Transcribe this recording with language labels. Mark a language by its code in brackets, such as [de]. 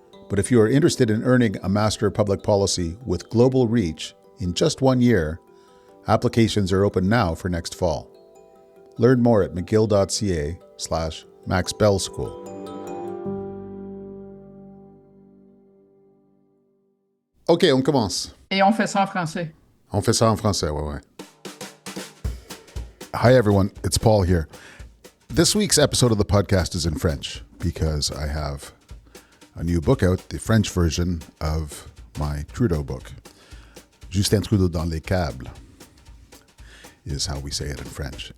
[en] But if you are interested in earning a Master of Public Policy with global reach in just 1 year, applications are open now for next fall. Learn more at mcgill.ca/maxbellschool. [fr] OK, on commence. Et on fait ça en français. On fait ça en français, ouais. [en] Hi, everyone. It's Paul here. This week's episode of the podcast is in French because I have a new book out, the French version of my Trudeau book. Justin Trudeau [fr] dans les câbles [en] is how we say it in French.